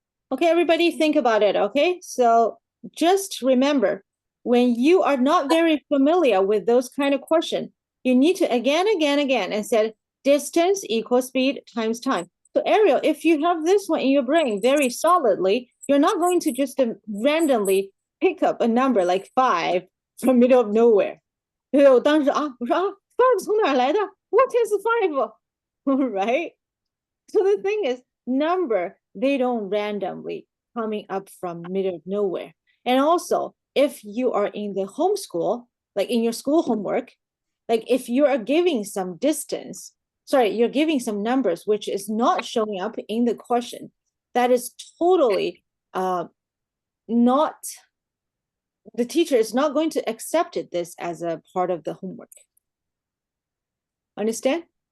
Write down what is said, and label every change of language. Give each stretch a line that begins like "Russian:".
English: Okay, everybody think about it, okay? So just remember, when you are not very familiar with those kind of question, you need to again, and said distance equals speed times time. So Ariel, if you have this one in your brain very solidly, you're not going to just randomly pick up a number like 5 from middle of nowhere.
Chinese: 我当时啊，我说啊，5从哪儿来的？
English: What is 5? Right? So the thing is, number, they don't randomly coming up from middle of nowhere. And also, if you are in the homeschool, like in your school homework, like if you are giving some distance, sorry, you're giving some numbers which is not showing up in the question, that is totally not, the teacher is not going to accept this as a part of the homework. Understand?